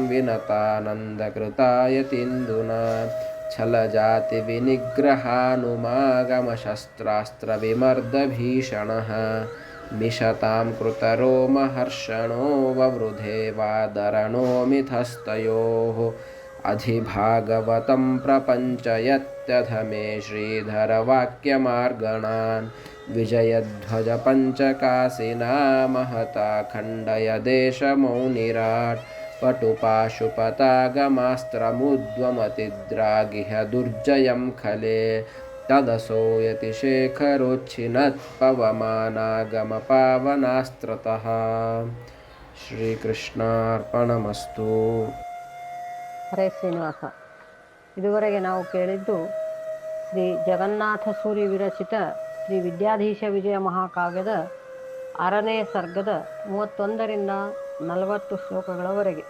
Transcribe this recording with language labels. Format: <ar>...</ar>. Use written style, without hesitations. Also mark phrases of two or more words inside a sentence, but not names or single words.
<sa>ವಿನತಾನಂದಕೃತಾಯತೀಂದುನಾ ಛಲಜಾತಿ ವಿನಿಗ್ರಹಾನುಮಾಗಮಶಸ್ತ್ರಾಸ್ತ್ರವಿಮರ್ದಭೀಷಣಃ ಮಿಷತಾಂ ಕೃತರೋಮಹರ್ಷಣೋ ವವೃಧೇ ವಾದರಣೋ ಮಿಥಸ್ತಯೋಃ ಅಧಿಭಾಗವತಂ ಪ್ರಪಂಚಯತ್ಯಧಮೇ ಶ್ರೀಧರವಾಕ್ಯಮಾರ್ಗಣಾನ್ ವಿಜಯಧ್ವಜ ಪಂಚಕಾಸಿನಾ ಮಹತಾ ಖಂಡಯ ದೇಶಮೌನಿರಾಟ್ ಪಟುಪಾಶುಪತಾಗಮಾಸ್ತ್ರಮುದ್ವಮತಿದ್ರಾಗಿಹ ದುರ್ಜಯಂ ಖಲೆ ತದಸೋ ಯತಿಶೇಖರೋಚ್ಛಿನತ್ ಪವಮಾನಾಗಮಪಾವನಾಸ್ತ್ರತಃ. ಶ್ರೀಕೃಷ್ಣಾರ್ಪಣಮಸ್ತು. ಹರೇ ಶ್ರೀನಿವಾಸ.</sa> <kn>ಇದುವರೆಗೆ ನಾವು ಕೇಳಿದ್ದು ಶ್ರೀ ಜಗನ್ನಾಥ ಸೂರಿ ವಿರಚಿತ ಶ್ರೀ ವಿದ್ಯಾಧೀಶ ವಿಜಯ ಮಹಾಕಾವ್ಯದ 6ನೇ ಸರ್ಗದ 31ರಿಂದ 40 ಶ್ಲೋಕಗಳವರೆಗೆ.</kn>